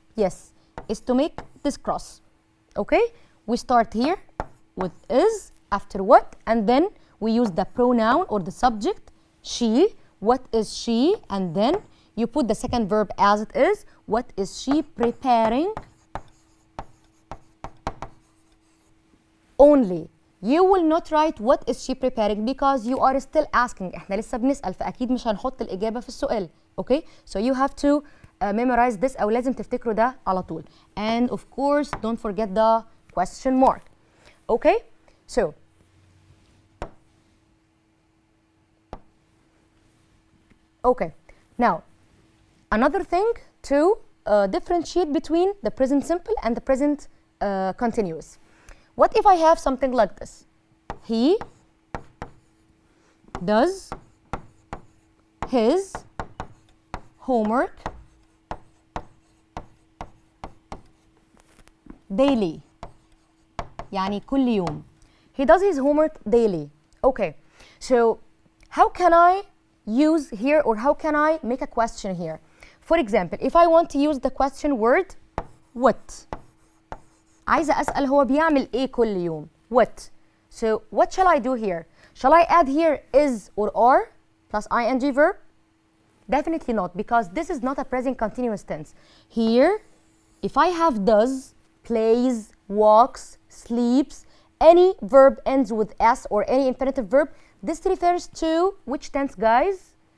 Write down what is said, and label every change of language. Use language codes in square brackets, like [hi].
[en] Yes, is to make this cross. Okay, we start here with is after what, and then we use the pronoun or the subject, she. What is she? And then you put the second verb as it is. What is she preparing? only. You will not write what is she preparing because you are still asking. [ar] احنا لسه بنسأل فأكيد مش هنحط الإجابة في السؤال. [en] Okay? So you have to memorize this أو لازم تفتكروا ده على طول. And of course don't forget the question mark. Okay? So okay. Now another thing to differentiate between the present simple and the present continuous. What if I have something like this? He does his homework daily. [ar] يعني كل يوم. [en] He does his homework daily. Okay. So how can I use here, or how can I make a question here? For example, if I want to use the question word what. [ar] عايزة أسأل هو بيعمل إيه كل يوم. [en] What. So what shall I do here? Shall I add here is or are plus ing verb? Definitely not, because this is not a present continuous tense. Here, if I have does, plays, walks, sleeps, any verb ends with s or any infinitive verb, this refers to which tense, guys?